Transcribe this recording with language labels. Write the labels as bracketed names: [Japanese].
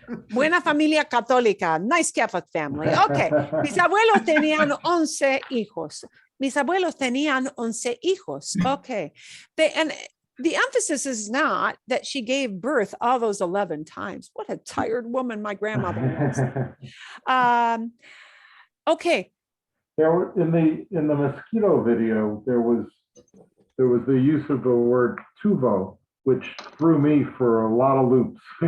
[Spanish] Buena familia católica, [English] nice Catholic family. Okay. [Spanish] Mis abuelos tenían 11 hijos. Mis abuelos tenían 11 hijos. [English] Okay. And the emphasis is not that she gave birth all those 11 times. What a tired woman my grandmother was. Okay. There were in the mosquito video, there was the use of the word tuvo, which threw me for a lot of loops.